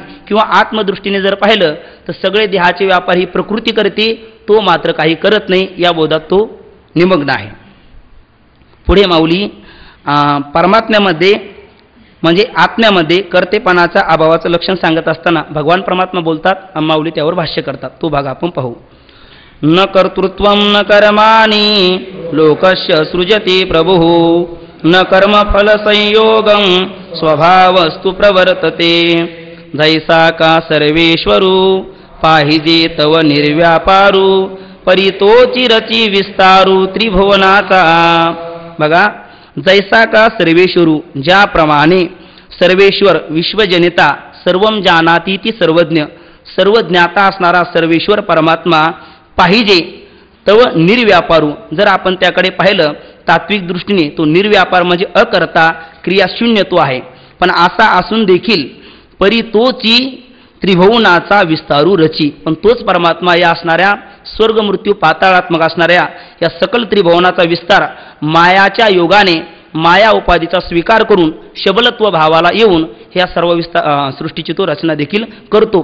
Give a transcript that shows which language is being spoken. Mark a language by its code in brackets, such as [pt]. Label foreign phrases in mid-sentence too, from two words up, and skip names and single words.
[mr] किंवा आत्मदृष्टीने जर पाहिलं तर सगळे देहाचे व्यापार ही प्रकृती करते, तो मात्र काही करत नाही, या बोधात तो निमग्न आहे. पुढे माऊली परमात्म्यामध्ये म्हणजे आत्म्यामध्ये कर्तेपणाचा अभावाचं लक्षण सांगत असताना भगवान परमात्मा बोलतात, माऊली त्यावर भाष्य करतात. तो भाग आपण पाहू. [sa] न कर्तृत्वं न कर्माणि लोकस्य सृजति प्रभुः, न कर्मफल संयोगं स्वभावस्तु प्रवर्तते. [mr] जैसा का सर्वेश्वरू पाहिजे तव निर्व्यापारू, परितोची रची विस्तारू त्रिभुवनाचा. बघा, जैसा का सर्वेश्वरू, ज्याप्रमाणे सर्वेश्वर विश्वजनिता [sa] सर्वं जानाती [mr] ती सर्वज्ञ, सर्वज्ञाता असणारा सर्वेश्वर परमात्मा पाहिजे तव निर्व्यापारू. जर आपण त्याकडे पाहिलं तात्विक दृष्टीने तो निर्व्यापार म्हणजे अकर्ता क्रियाशून्य तो आहे. पण असा असून देखील परितोची त्रिभुवनाचा विस्तारू रची, पण तोच परमात्मा या असणाऱ्या स्वर्ग मृत्यू पाताळात्मक असणाऱ्या या सकल त्रिभुवनाचा विस्तार मायाच्या योगाने माया उपाधीचा स्वीकार करून शबलत्व भावाला येऊन ह्या सर्व सृष्टीची तो रचना देखील करतो.